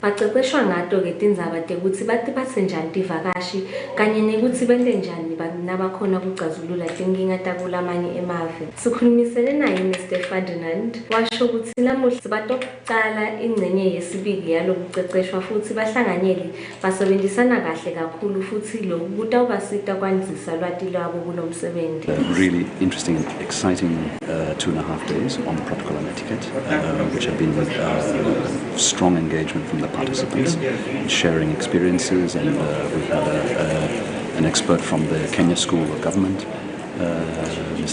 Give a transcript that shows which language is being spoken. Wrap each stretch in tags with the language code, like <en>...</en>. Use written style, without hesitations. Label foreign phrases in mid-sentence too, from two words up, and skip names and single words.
<ss>Baceceshwa ngato-ke tindzaba tekuthi batiphatse njani tivakashi kanye nekuthi bente njani nabakhona kucazulula tinkinga takulamanye emave. Sikhulumisene naye Mr. Ferdinand washo ukuthi namuhla sibatokucala ingcenye yesibili yalokuceceshwa futhi bahlanganyeli basebenzisana kahle kakhulu futhi lokhu kutawubasita kwandisa lwati lwabo kulo msebenzi.</ss> <en>Really interesting and exciting 2.5 days on protocol and etiquette, which have been strong engagement from the participants, sharing experiences, and we've had an expert from the Kenya School of Government, Ms.</en>